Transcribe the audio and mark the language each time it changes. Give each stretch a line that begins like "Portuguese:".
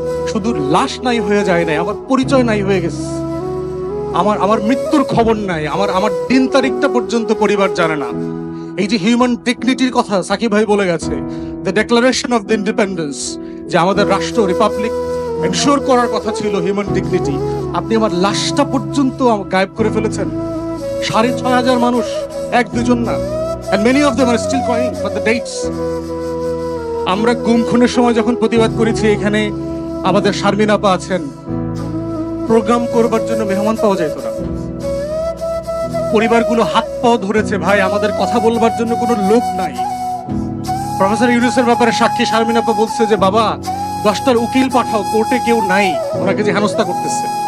Bangla: শুধু লাশ নাই হয়ে যায় নাই, আমার পরিচয় নাই হয়ে গেছে, আমার মৃত্যুর খবর নাই, আমার দিন তারিখটা পর্যন্ত পরিবার জানে না। এই যে হিউম্যান ডিগনিটির কথা সাকিব ভাই বলে গেছে,
English: the declaration of the independence,
Bangla: যে আমাদের রাষ্ট্র রিপাবলিক এনশোর করার কথা ছিল হিউম্যান ডিগনিটি, আপনি আমার লাশটা পর্যন্ত গায়েব করে ফেলেছেন। 6,500 মানুষ, 1-2 না,
English: and many of them are still crying for the dates.
Bangla: আমরা গুম খুনের সময় যখন প্রতিবাদ করেছি, এখানে আমাদের শারমিন আপা আছেন, প্রোগ্রাম করবার জন্য মেহমান পাওয়া যেত না, পরিবারগুলো হাত পাও ধরেছে, ভাই আমাদের কথা বলবার জন্য কোনো লোক নাই। প্রফেসর ইউনূসের ব্যাপারে সাক্ষী শারমিন আপা বলছে যে বাবা 10টার উকিল পাঠাও, কোর্টে কেউ নাই, ওনাকে যে হেনস্থা করতেছে।